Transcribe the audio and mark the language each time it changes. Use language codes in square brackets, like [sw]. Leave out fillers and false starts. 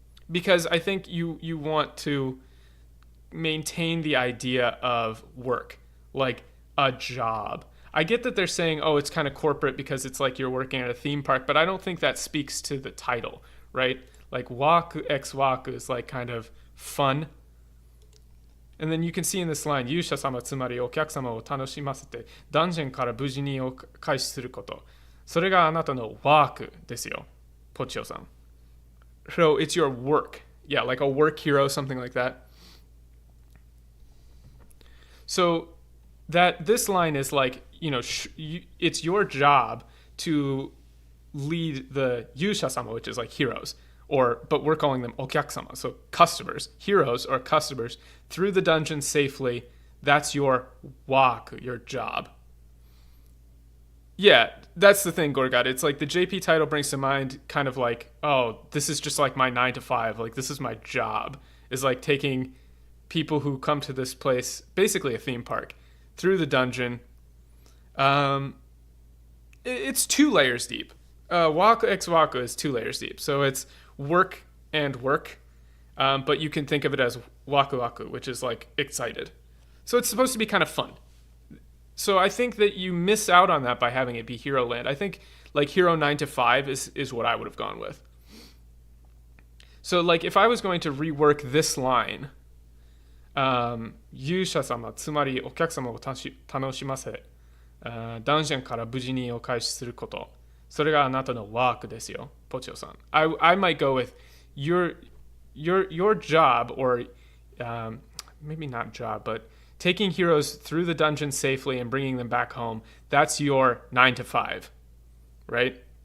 [en] Because I think you want to maintain the idea of work, like a job. I get that they're saying, oh, it's kind of corporate because it's like you're working at a theme park, but I don't think that speaks to the title, right? Like Waku X Waku is like kind of fun. And then you can see in this line, [ja] 勇者様つまりお客様を楽しませて、ダンジョンから無事に開始すること。それがあなたのワークですよ、ポチオさん。 [en] So it's your work. Yeah, like a work hero, something like that. So that this line is like, you know, it's your job to lead the 勇者様, which is like heroes. But we're calling them okyakusama, so customers. Heroes are customers through the dungeon safely. That's your waku, your job. Yeah, that's the thing, Gorgat. It's like the JP title brings to mind kind of like, oh, this is just like my 9 to 5. Like, this is my job. Is like taking people who come to this place, basically a theme park, through the dungeon. It's 2 layers deep. Waku X Waku is 2 layers deep. So it's work and work, but you can think of it as waku waku, which is like excited. So it's supposed to be kind of fun. So I think that you miss out on that by having it be Heroland. I think like Hero 9 to 5 is what I would have gone with. So like if I was going to rework this line, [ja] 勇者様つまりお客様を楽しませ、ダンジョンから無事にお返しすること。それがあなたのワークですよ、ポチオさん。 [en] I might go with your your job, or maybe not job, but taking heroes through the dungeon safely and bringing them back home, that's your 9 to 5, right?